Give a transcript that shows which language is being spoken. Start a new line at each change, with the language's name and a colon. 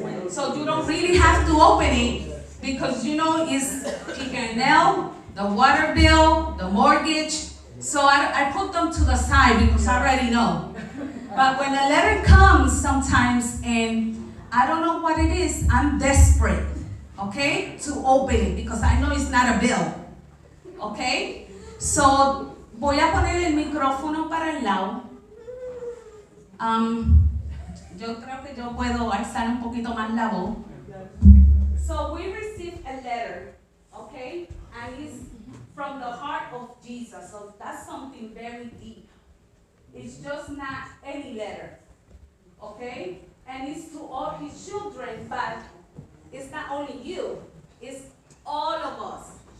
English: So you don't really have to open it because it's P&L, the water bill, the mortgage. So I put them to the side because I already know. But when a letter comes sometimes and I don't know what it is, I'm desperate, okay, to open it because I know it's not a bill, okay?
Spanish: So voy a poner el micrófono para el lado. Yo creo que yo puedo alzar un poquito más la voz.
English: So we received a letter, okay, and it's from the heart of Jesus. So that's something very deep. It's just not any letter, okay? And it's to all his children, but it's not only you, it's all of us.